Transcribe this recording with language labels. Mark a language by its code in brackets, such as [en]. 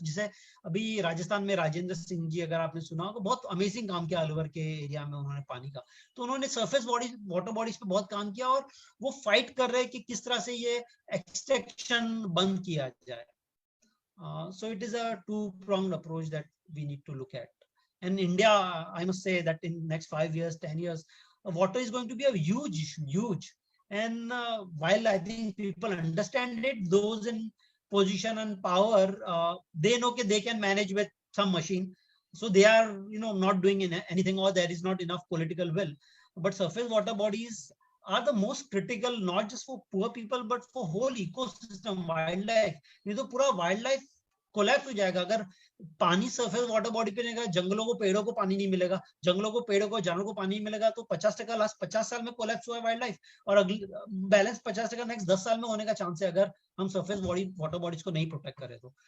[hi] जैसे अभी राजस्थान में राजेंद्र सिंह जी, अगर आपने सुना होगा, बहुत अमेजिंग काम किया अलवर के एरिया में उन्होंने पानी का। तो उन्होंने सरफेस बॉडी वाटर बॉडीज पे बहुत काम किया, और वो फाइट कर रहे हैं कि किस तरह से ये एक्सट्रैक्शन बंद किया जाए। [en] So it is a two pronged approach that we need to look at. And India, I must say that in next 5 years 10 years water is going to be a huge issue, huge। and while I think people understand it, those in position and power, they know that they can manage with some machine, so they are not doing anything, or there is not enough political will। But surface water bodies are the most critical, not just for poor people but for whole ecosystem, wildlife। [hi] नहीं तो पूरा wildlife collapse हो जाएगा अगर पानी surface water body पे नहीं, जंगलों को पेड़ों को पानी नहीं मिलेगा, जंगलों को पेड़ों को जानवरों को पानी नहीं मिलेगा, तो 50% लास्ट 50 साल में कोलैप्स हुआ है वाइल्ड लाइफ, और अगली बैलेंस 50% नेक्स्ट 10 साल में होने का चांस है अगर हम सरफेस बॉडी वाटर बॉडीज को नहीं प्रोटेक्ट करें तो।